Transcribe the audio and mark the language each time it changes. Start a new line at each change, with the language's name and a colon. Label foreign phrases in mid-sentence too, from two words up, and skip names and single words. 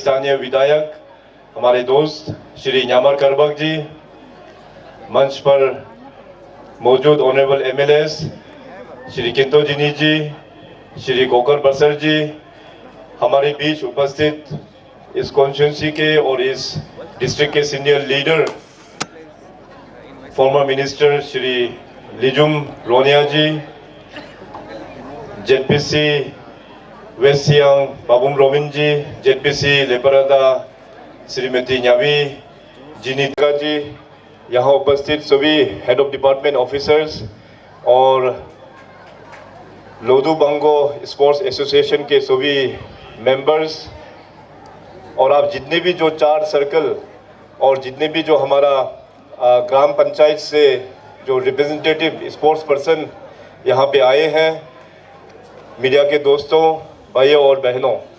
Hindi: स्थानीय विधायक हमारे दोस्त श्री न्यामर करबक जी, मंच पर मौजूद
English: honorable MLAs
Hindi: श्री किंतो जिनी जी, श्री कोकर बसर जी, हमारे बीच उपस्थित इस कॉन्स्टिट्यूंसी के और इस डिस्ट्रिक्ट के
English: senior leader former minister
Hindi: श्री लिजुम रोनिया जी, जेडपीसी वेस्ट सियांग बाबुम रोबिन जी, जेडपीसी लेपरादा श्रीमती न्यावी जिनीता जी, यहाँ उपस्थित सभी
English: head of department officers
Hindi: और लोधू बंगो स्पोर्ट्स एसोसिएशन के सभी मेंबर्स, और आप जितने भी जो 4 सर्कल और जितने भी जो हमारा ग्राम पंचायत से जो
English: representative sports person
Hindi: यहाँ पे आए हैं, मीडिया के दोस्तों, भाइयों और बहनों,